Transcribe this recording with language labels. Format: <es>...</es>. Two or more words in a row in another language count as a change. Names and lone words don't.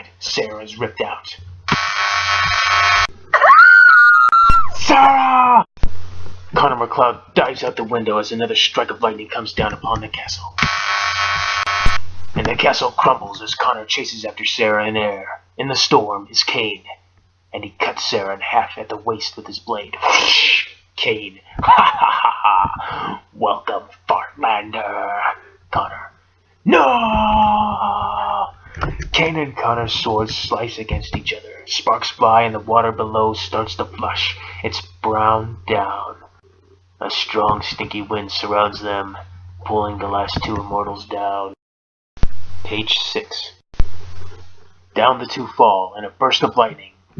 <en>Sarah is ripped out. Sarah! Connor McLeod dives out the window as another strike of lightning comes down upon the castle. And the castle crumbles as Connor chases after Sarah in air. In the storm is Kane, and he cuts Sarah in half at the waist with his blade. Kane. Ha ha ha ha! Welcome, Fartlander. Connor. No! Kane and Connor's swords slice against each other. Sparks fly and the water below starts to flush. It's brown down. A strong, stinky wind surrounds them, pulling the last two immortals down. Page 6. Down the two fall in a burst of lightning.</en>